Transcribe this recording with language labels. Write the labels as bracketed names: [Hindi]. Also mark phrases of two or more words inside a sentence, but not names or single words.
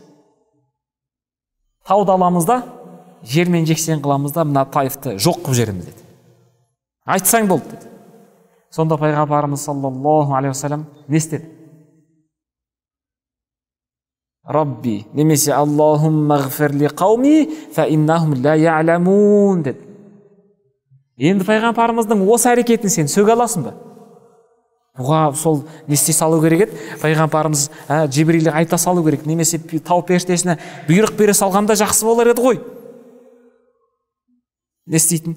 [Kazakh] Тауды аламыз да, жермен жексен қыламыз да, мына таифты жоқ қылып жеріміз деді. Айтсаң болды деді. Сонда пайғамбарымыз [Arabic] صلى الله عليه وسلم [Kazakh] не істеді? [Arabic] Рабби, немесе اللهم اغفر لقومي فإنهم لا يعلمون деді. [Kazakh] Енді пайғамбарымыздың осы әрекетін сен сөге аласың ба? Бұға сол не істей салу керек еді? Пайғамбарымыз Жибрилге айта салу керек, немесе тау періштесіне бұйрық бере салғанда жақсы болар еді ғой. Не істейтін?